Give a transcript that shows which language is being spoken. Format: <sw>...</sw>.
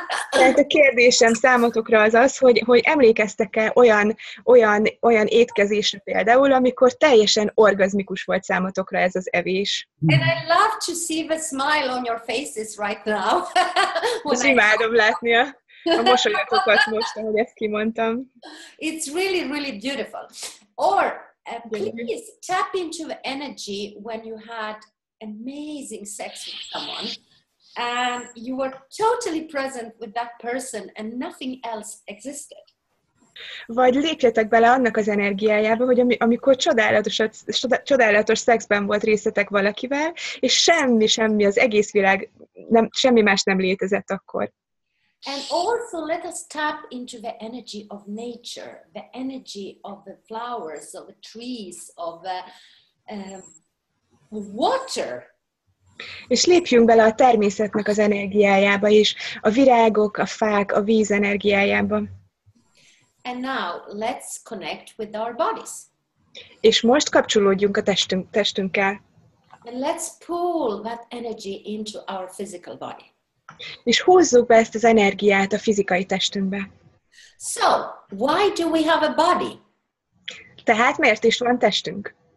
<hu>Tehát a kérdésem számotokra az, hogy emlékeztek-e olyan étkezésre például, amikor teljesen orgazmikus volt számotokra ez az evés.</hu> <en>And I love to see the smile on your faces right now.</en> <hu>És imádom látni a mosolyatokat most, ahogy ezt kimondtam.</hu> <en>It's really, really beautiful. Or please tap into the energy when you had amazing sex with someone and you were totally present with that person and nothing else existed.</en> <hu>Vagy lépjetek bele annak az energiájába, hogy amikor csodálatos szexben volt részletek valakivel, és semmi az egész világ, semmi más nem létezett akkor.</hu> <en>And also let us tap into the energy of nature, the energy of the flowers, of the trees, of the water.</en> <hu>És lépjünk bele a természetnek az energiájába is, a virágok, a fák, a víz energiájába.</hu> <en>And now let's connect with our bodies.</en> <hu>És most kapcsolódjunk a testünkkel.</hu> <en>And let's pull that energy into our physical body.</en> <hu>És húzzuk be ezt az energiát a fizikai testünkbe.</hu> <en>So, why do we have a body?</en> <hu>Tehát miért is van testünk?</hu>